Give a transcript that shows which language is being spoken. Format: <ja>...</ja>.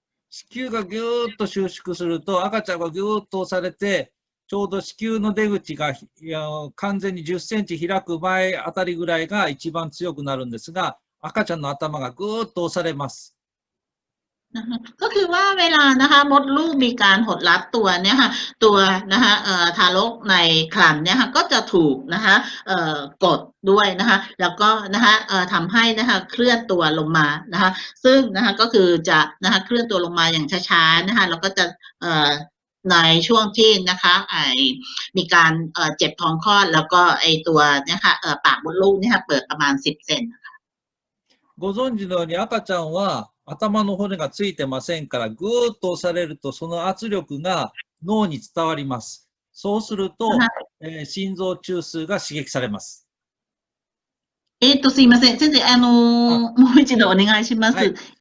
<ja>子宮がぎゅーっと収縮すると赤ちゃんがぎゅーっと押されてちょうど子宮の出口が完全に10センチ開く前あたりぐらいが一番強くなるんですが赤ちゃんの頭がぐーっと押されます。</ja> <th>ก็คือว่าเวลานะคะมดลูกมีการหดลับตัวเนี่ยค่ะตัวนะคะทารกในครรภ์เนี่ยค่ะก็จะถูกนะคะกดด้วยนะคะแล้วก็นะคะทำให้นะคะเคลื่อนตัวลงมานะคะซึ่งนะคะก็คือจะนะคะเคลื่อนตัวลงมาอย่างช้าๆนะคะแล้วก็จะในช่วงที่นะคะมีการเจ็บท้องคลอดแล้วก็ตัวนะคะปากมดลูกเนี่ยค่ะเปิดประมาณ10 เซนนะคะ</th> <ja>ご存知のように赤ちゃんは頭の骨がついてませんからぐーっと押されるとその圧力が脳に伝わります。そうすると、心臓中枢が刺激されます。すいません。先生、もう一度お願いします。はい。</ja>